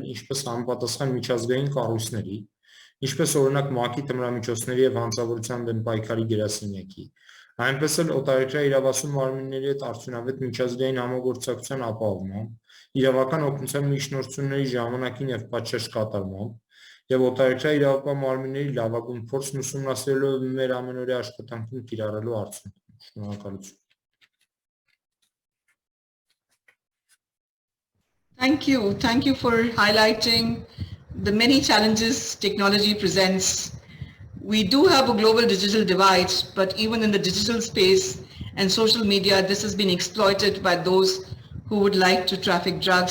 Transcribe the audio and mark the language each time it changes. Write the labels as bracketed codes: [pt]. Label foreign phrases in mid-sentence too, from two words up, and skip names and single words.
[hy] ինչպես համապատասխան միջազգային կառույցների, ինչպես օրինակ ՄԱԿ-ի թմրամիջոցների և հանցավորության դեմ պայքարի գրասենյակի, այնպես էլ օտարերկրյա իրավասու մարմինների հետ արդյունավետ միջազգային համագործակցության ապահովմամբ, իրավական օգնության միջնորդությունների ժամանակին և պատշաճ կատարմամբ և օտարերկրյա իրավապահ մարմինների լավագույն փորձն ուսումնասիրելով մեր ամենօրյա աշխատանքում կիրառելու արդյունքում։ Շնորհակալություն։ [en] Thank you for highlighting the many challenges technology presents. We do have a global digital divide, but even in the digital space and social media, this has been exploited by those who would like to traffic drugs.